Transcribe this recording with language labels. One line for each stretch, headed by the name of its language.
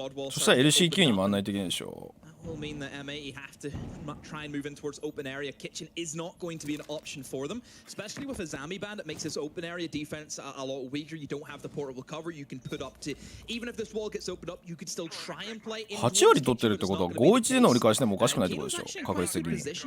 Japanese: そしたら LCQ に回んないといけないでしょ。
English: will mean that M80 have to try and move in towards open area. Kitchen is not going to be an option for them, especially with a Zami band. It makes this open area defense a lot weaker. You don't have the portable cover you can put up to. Even if this wall gets opened up, you could still try and play.
Japanese: 8割取ってるってことは5-1での折り返しでもおかしくないってことでしょ、確率的に。